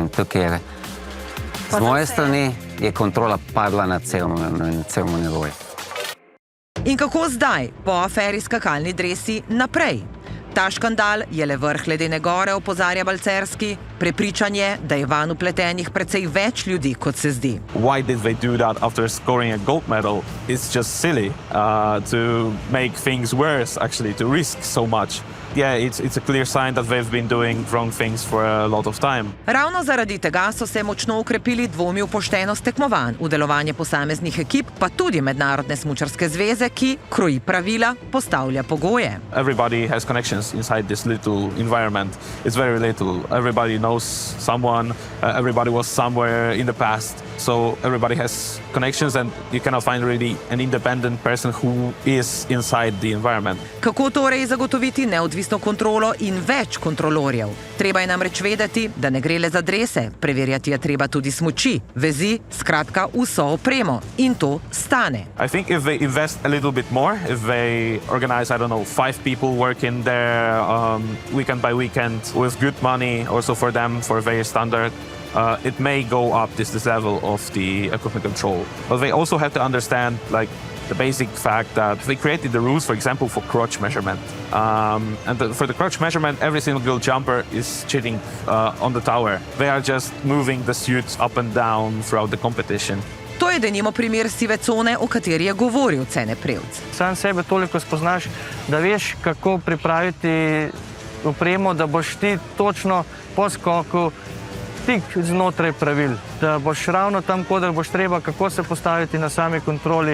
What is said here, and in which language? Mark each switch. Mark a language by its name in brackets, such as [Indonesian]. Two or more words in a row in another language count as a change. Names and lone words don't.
[Slovenian] In tukaj je, z moje strani je kontrola padla na celem nivoju. In kako zdaj, po aferi skakalni dresi, naprej? Ta škandal je le vrh ledene gore, opozarja Balcerski. Prepričan je, da je vanj vpletenih precej več ljudi, kot se zdi. [English] Why did they do that after scoring a gold medal? It's just silly to make things worse, actually, to risk so much. Yeah, it's a clear sign that they've been doing wrong things for a lot of time. [Slovenian] Ravno zaradi tega so se močno ukrepili dvomi v poštenost tekmovanj, v delovanje posameznih ekip, pa tudi Mednarodne smučarske zveze, ki kroji pravila, postavlja pogoje. [English] Everybody has connections inside this little environment. It's very little. Everybody knows someone. Everybody was somewhere in the past. So everybody has connections and you cannot find really an independent person who is inside the environment. [Slovenian] Kako torej zagotoviti neodvisno kontrolo in več kontrolorjev? Treba je namreč vedeti, da ne gre le za drese, preverjati je treba tudi smuči, vezi, skratka vso opremo. In to stane. [English] I think if they invest a little bit more, if they organize, 5 people working there weekend by weekend with good money also for them, for very standard, it may go up this level of the equipment control. But they also have to understand the basic fact that they created the rules, for example, for crotch measurement. For the crotch measurement, every single jumper is cheating on the tower. They are just moving the suits up and down throughout the competition. [Slovenian] To je denimo primer sive cone, o kateri je govoril Cene Prevc. Sam sebe toliko spoznaš, da veš, kako pripraviti opremo, da boš ti točno po skoku tik znotraj pravil, da boš ravno tam, kodar boš treba, kako se postaviti na sami kontroli.